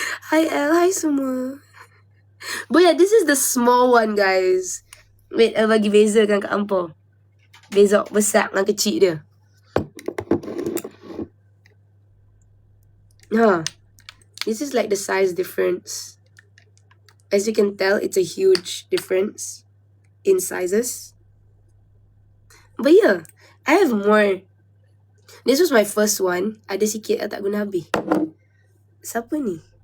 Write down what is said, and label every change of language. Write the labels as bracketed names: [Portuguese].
[Malay] Hi El, hi semua. [English] But yeah, this is the small one, guys. [Malay] Wait, El bagi bezakan kat hampa. Beza besar dengan kecil dia. [English] This is like the size difference. As you can tell, it's a huge difference in sizes. But yeah, I have more. This was my first one. [Malay] Ada sikit tak guna habis. Siapa ni?